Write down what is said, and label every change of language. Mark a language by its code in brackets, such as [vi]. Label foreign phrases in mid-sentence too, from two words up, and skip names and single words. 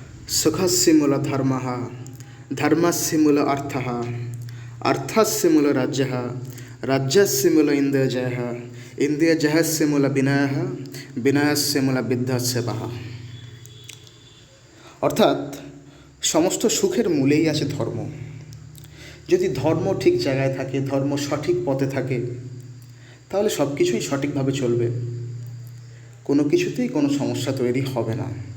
[sa] सुखस्य मूल धर्म धर्मस्य मूल अर्थः अर्थस्य मूल राज्यः राज्यस्य मूल इन्द्रियजयः इन्द्रियजयस्य मूल विनयः विनयस्य मूल বিদ্যাস্যবः। [bn] অর্থাৎ সমস্ত সুখের মূলেই আছে ধর্ম। যদি ধর্ম ঠিক জায়গায় থাকে, ধর্ম সঠিক পথে থাকে, তাহলে সব কিছুই সঠিকভাবে চলবে, কোনো কিছুতেই কোনো সমস্যা তৈরি হবে না।